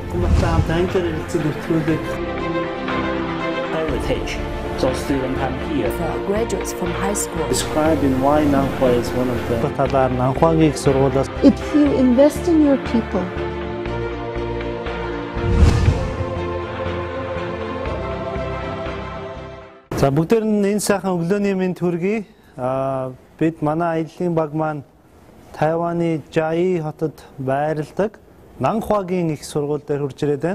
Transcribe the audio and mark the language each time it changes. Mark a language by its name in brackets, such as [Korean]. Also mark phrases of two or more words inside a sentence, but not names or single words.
[Mongolian] Отгонбаттай хамт англиар ярилцай бүртгүүлээд [English] heritage. So students come here. For graduates from high school. describing why Nanhua is one of the [Mongolian] талаар Нанхуагийн их сургуулиас [English] If you invest in your people, [Mongolian] За бүгдээр нь энэ сайхан өглөөний мэнд хүргэе. Бид манай аяллаа баг маань Тайваны Жаи хотод байрладаг Нанхуагийн их сургууль дээр хурж ирээд байна.